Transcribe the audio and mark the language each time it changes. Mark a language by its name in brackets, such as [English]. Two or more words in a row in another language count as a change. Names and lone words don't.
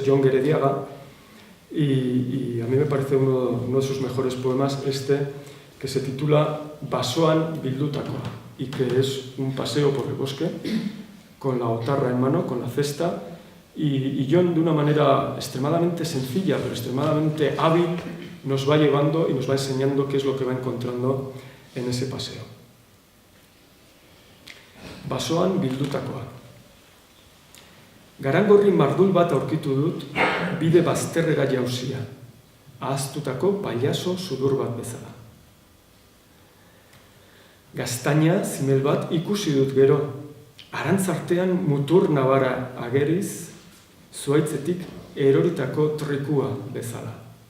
[Spanish] Jon Gerediaga, y a mí me parece uno de sus mejores poemas que se titula Basoan bildutakoa, y que es un paseo por el bosque con la otarra en mano, con la cesta, y Jon, de una manera extremadamente sencilla pero extremadamente hábil, nos va llevando y nos va enseñando qué es lo que va encontrando en ese paseo. [Basque] Basoan bildutakoa. Garangorri mardul bat aurkitu dut, bide bazterrera jauzia, ahaztutako pailazo sudur bat bezala. Gaztaina zimel bat ikusi dut gero, arantzartean mutur nabara ageriz, zuaitzetik eroritako trikua bezala.